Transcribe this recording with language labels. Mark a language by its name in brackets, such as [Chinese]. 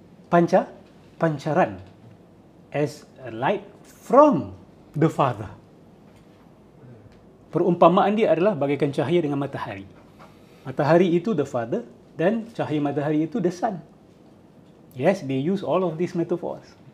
[English] Pancaran as a light from the Father. [Indonesian] Perumpamaan dia adalah bagaikan cahaya dengan matahari. Matahari itu the Father dan cahaya matahari itu the Son. [English] Yes, they use all of these metaphors.